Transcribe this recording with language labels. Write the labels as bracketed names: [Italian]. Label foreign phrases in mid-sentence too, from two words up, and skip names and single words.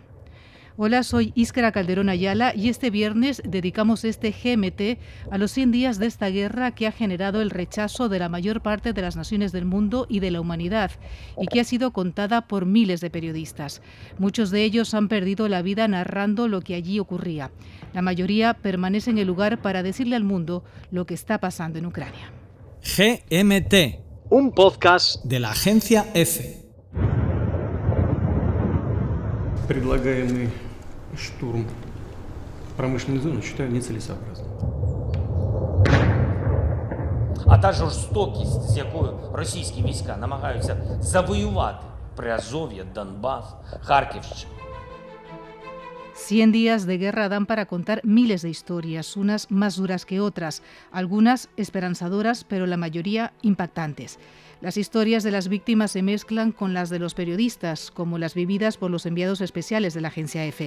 [Spanish] Hola, soy Ískara Calderón Ayala y este viernes dedicamos este GMT a los 100 días de esta guerra que ha generado el rechazo de la mayor parte de las naciones del mundo y de la humanidad y que ha sido contada por miles de periodistas. Muchos de ellos han perdido la vida narrando lo que allí ocurría. La mayoría permanece en el lugar para decirle al mundo lo que está pasando en Ucrania. GMT, un podcast de la agencia EFE. [Russian] Предлагаемый штурм промышленной зоны считаю нецелесообразным. [Ukrainian] А та жорстокість, з якою російські війська намагаються завоювати Приазов'я, Донбас, Харківщину. [Spanish] 100 días de guerra dan para contar miles de historias, unas más duras que otras, algunas esperanzadoras, pero la mayoría impactantes. Las historias de las víctimas se mezclan con las de los periodistas, como las vividas por los enviados especiales de la agencia EFE.